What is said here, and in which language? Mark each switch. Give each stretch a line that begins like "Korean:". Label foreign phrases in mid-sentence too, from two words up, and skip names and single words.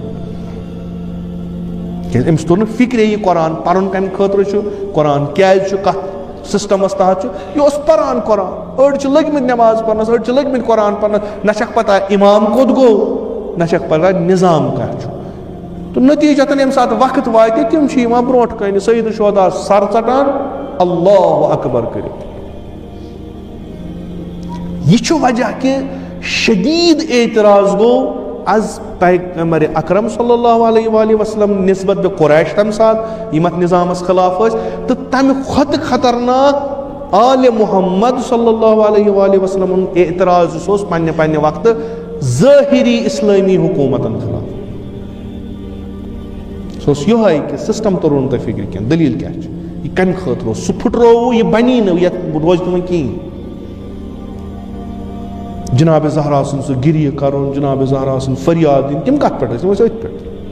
Kashmiri: کیازِ أمِس توٚر نہٕ فکرے یہِ قرآن پرُن کمہِ خٲطرٕ چھُ قرآن کیازِ چھُ کتھ سسٹمس تحت چھُ یہِ اوس پران قرآن أڑۍ چھِ لٔگمٕتۍ نٮ۪ماز پرنس أڑۍ چھِ لٔگمٕتۍ قرآن پرنس نہ چھکھ پتہ امام کوٚت گوٚو نہ چھکھ پتہ نظام کیاہ چھُ تہٕ نتیٖجتن ییٚمہِ ساتہٕ وقت واتہِ تِم چھِ یِوان برونٛٹھ کَنہِ سید الشہدا سر ژٹان
Arabic: اللہ اکبر
Kashmiri: کٔرِتھ یہ چھُ وجہ کہ شدید اعتراض گوٚو از پیغمبر اکرم
Arabic: صلی اللہ علیہ وآلہ وسلم
Kashmiri: نسبت بے قریش تمہِ ساتہٕ یِم اتھ نظامس خلاف ٲسۍ تہٕ تمہِ کھۄتہٕ خطرناک آلِ محمد
Arabic: صلی اللہ علیہ وآلہ وسلم
Kashmiri: اعتراض یُس اوس پننہِ وقتہٕ ظٲہری اسلٲمی حکوٗمتن خلاف سُہ اوس یِہوے کہ سسٹم توٚر نہٕ تۄہہِ فکرِ کینٛہہ دلیٖل کیاہ چھِ یہِ کمہِ خٲطرٕ اوس سُہ پھٕٹرووُ یہِ بنی نہٕ یتھ روزِ نہٕ وۄنۍ کِہیٖنۍ جناب زہرا سُنٛد سُہ گریہِ کرُن جناب زہرا سُنٛد فریاد دِنۍ تِم کتھ پٮ۪ٹھ ٲسۍ تِم ٲسۍ أتھۍ پٮ۪ٹھ